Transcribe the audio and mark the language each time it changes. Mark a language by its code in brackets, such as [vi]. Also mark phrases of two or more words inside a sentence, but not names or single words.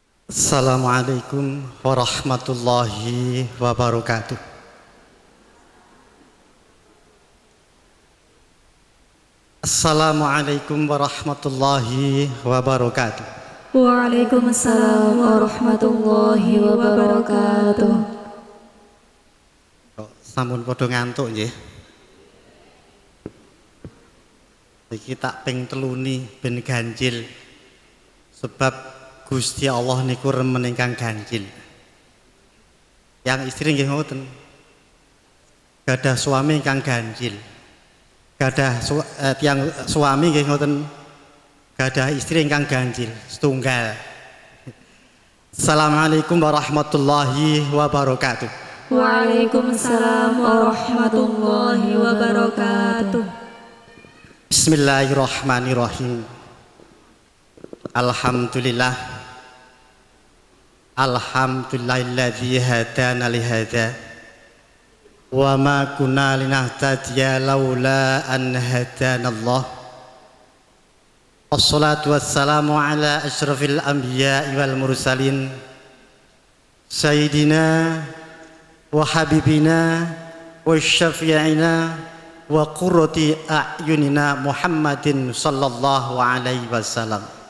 [ar] السلام عليكم ورحمة الله وبركاته. السلام عليكم ورحمة الله وبركاته. وعليكم السلام ورحمة الله وبركاته. [jv] Sampun padha ngantuk nggih. Iki tak ping teluni ben ganjil. Sebab Gusti Allah niku remen ingkang ganjil. Yang istri nggih ngoten. Gadah suami ingkang ganjil. Gadah tiang suami nggih ngoten. Gadah istri ingkang ganjil setunggal. [ar] السلام عليكم ورحمة الله وبركاته. وعليكم السلام ورحمة الله وبركاته. بسم الله الرحمن الرحيم. الحمد لله الحمد لله الذي هدانا لهذا وما كنا لنهتدي لولا أن هدانا الله. والصلاة والسلام على أشرف الأنبياء والمرسلين سيدنا وحبيبنا وشفيعنا وقرة أعيننا محمد صلى الله عليه وسلم.